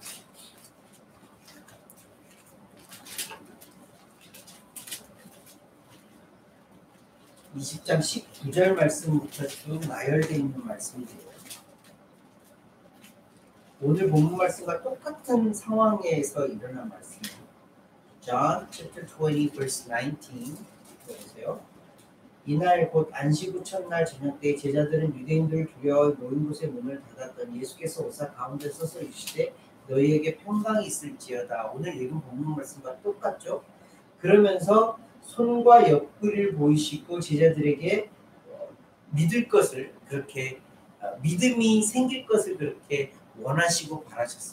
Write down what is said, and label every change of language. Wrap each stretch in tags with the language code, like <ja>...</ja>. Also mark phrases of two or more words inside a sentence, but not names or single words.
<ko>20장 19절 말씀부터 쭉 나열되어 있는 말씀이에요. 오늘 본문 말씀과 똑같은 상황에서 일어난 말씀이에요.</ko> <en>John chapter 20 verse 19 보세요.</en> <ko>이날 곧 안식 후 첫날 저녁 때 제자들은 유대인들을 두려워 모인 곳의 문을 닫았더니 예수께서 오사 가운데 서서 이르시되 너희에게 평강이 있을지어다. 오늘 읽은 본문 말씀과 똑같죠. 그러면서 손과 옆구리를 보이시고 제자들에게 믿을 것을 그렇게 믿음이 생길 것을 그렇게 원하시고 바라셨어요.</ko>